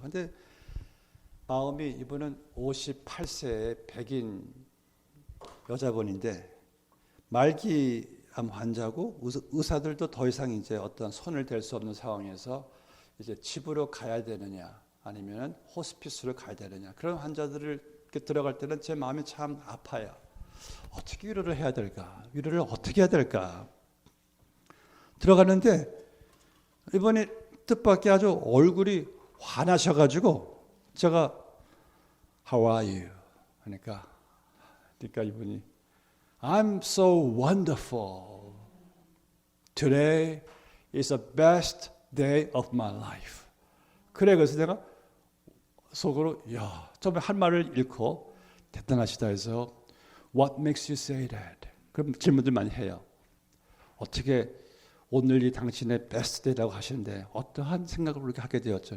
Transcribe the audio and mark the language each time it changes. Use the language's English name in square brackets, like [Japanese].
[Korean] 근데 마음이 이분은 58세의 백인 여자분인데 말기암 환자고 의사들도 더 이상 이제 어떤 손을 댈 수 없는 상황에서 이제 집으로 가야 되느냐 아니면 호스피스로 가야 되느냐 그런 환자들을 들어갈 때는 제 마음이 참 아파요. 어떻게 위로를 해야 될까? 위로를 어떻게 해야 될까? 들어가는데 이번에 뜻밖의 아주 얼굴이 환하셔가지고 제가 [English] How are you? [Korean] 그러니까 이분이 [English] I'm so wonderful. Today is the best day of my life. [Korean] 그래 그래서 내가 속으로 처음에 할 말을 잃고 대단하시다 해서 [English] What makes you say that? [Korean] 그럼 질문들 많이 해요. 어떻게 오늘이 당신의 베스트 데이라고 하시는데 어떠한 생각을 그렇게 하게 되었죠?